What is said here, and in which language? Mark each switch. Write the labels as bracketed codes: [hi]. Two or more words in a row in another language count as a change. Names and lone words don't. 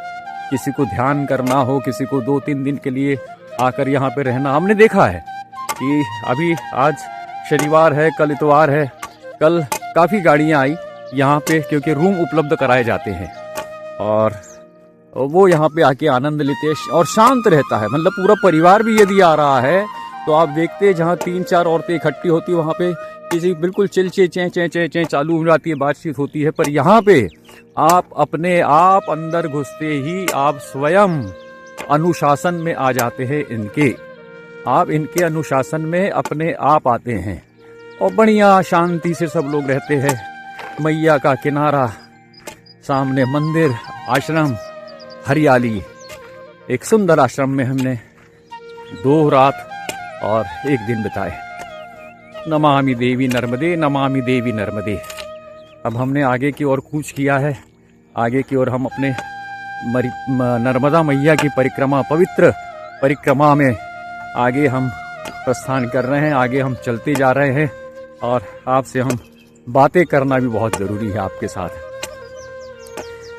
[hi] किसी को ध्यान करना हो, किसी को 2-3 दिन के लिए आकर यहाँ पे रहना, हमने देखा है कि अभी आज शनिवार है, कल इतवार है, कल काफ़ी गाड़ियाँ आई यहाँ पे, क्योंकि रूम उपलब्ध कराए जाते हैं और वो यहाँ पे आके आनंद लेते हैं और शांत रहता है। मतलब पूरा परिवार भी यदि आ रहा है तो आप देखते हैं जहाँ 3-4 औरतें इकट्ठी होती है वहाँ पे किसी बिल्कुल चिलचे चें चें चें चें चालू हो जाती है, बातचीत होती है। पर यहाँ पे आप अपने आप अंदर घुसते ही आप स्वयं अनुशासन में आ जाते हैं इनके, आप इनके अनुशासन में अपने आप आते हैं और बढ़िया शांति से सब लोग रहते हैं। मैया का किनारा, सामने मंदिर, आश्रम, हरियाली। एक सुंदर आश्रम में हमने 2 रात और 1 दिन बिताए। [sa] नमामि देवी नर्मदे, नमामि देवी नर्मदे। [hi] अब हमने आगे की ओर कूच किया है, आगे की ओर हम अपने नर्मदा मैया की परिक्रमा, पवित्र परिक्रमा में आगे हम प्रस्थान कर रहे हैं। आगे हम चलते जा रहे हैं और आपसे हम बातें करना भी बहुत ज़रूरी है आपके साथ।